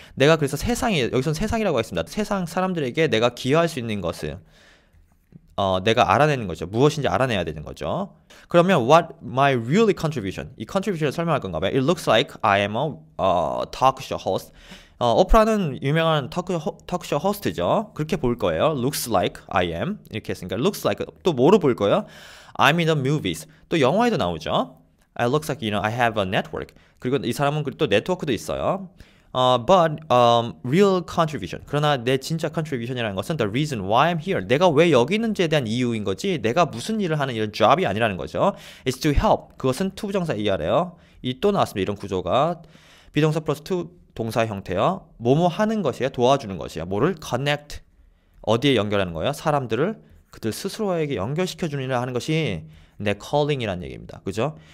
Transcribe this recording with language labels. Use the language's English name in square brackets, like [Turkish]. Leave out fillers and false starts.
[Korean] 내가 그래서 여기서는 세상이라고 하겠습니다. 세상 사람들에게 내가 기여할 수 있는 것을 내가 알아내는 거죠. 무엇인지 알아내야 되는 거죠. 그러면 [English] what my really contribution. [Korean] 이 contribution을 설명할 건가 봐요. [English] It looks like I am a talk show host. [Korean] 오프라는 유명한 토크쇼 호스트죠. 그렇게 볼 거예요. [English] Looks like I am. [Korean] 이렇게 했으니까 looks like 또 뭐로 볼 거예요? [English] I'm in the movies. [Korean] 또 영화에도 나오죠. [English] It looks like I have a network. [Korean] 그리고 이 사람은 또 네트워크도 있어요. [English] But real contribution. [Korean] 그러나 내 진짜 contribution이라는 것은 [English] the reason why I'm here. [Korean] 내가 왜 여기 있는지에 대한 이유인 거지. 내가 무슨 일을 하는 이런 job이 아니라는 거죠. [English] It's to help. [Korean] 그것은 to 부정사 ER에요. 이 또 나왔습니다. 이런 구조가 비동사 플러스 to 동사 형태요. 뭐뭐 하는 것이야. 도와주는 것이야. 뭐를 connect. 어디에 연결하는 거예요? 사람들을 그들 스스로에게 연결시켜주는 일을 하는 것이 내 calling이라는 얘기입니다. 그죠?